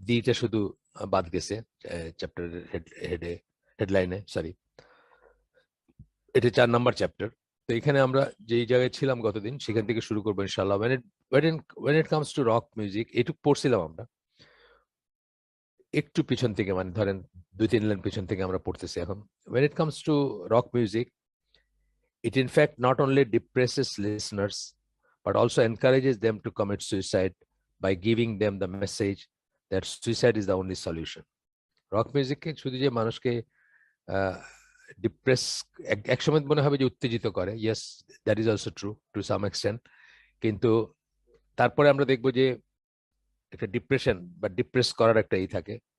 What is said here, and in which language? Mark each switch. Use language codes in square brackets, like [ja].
[bn] দিটা শুধু বাদ গেছে চ্যাপ্টারের হেডলাইনে, সরি। এটা 4 নাম্বার চ্যাপ্টার। তো এখানে আমরা যেই জায়গায় ছিলাম গতদিন সেখান থেকে শুরু করবো ইনশাআল্লাহ। [en] when it comes to rock music, [bn] এটুকু পড়ছিলাম আমরা একটু পিছন থেকে, মানে ধরেন 2-3 লাইন পিছন থেকে আমরা পড়তেছি এখন। [en] when it comes to rock music, it in fact not only depresses listeners but also encourages them to commit suicide by giving them the message that suicide is the only solution. [bn] Rock মিউজিককে শুধু যে মানুষকে depress, একসময় মনে হবে যে উত্তেজিত করে, [en] yes that is also true to some extent, [bn] কিন্তু তারপরে আমরা দেখবো যে একটা ডিপ্রেশন বা ডিপ্রেস করার একটা থাকে।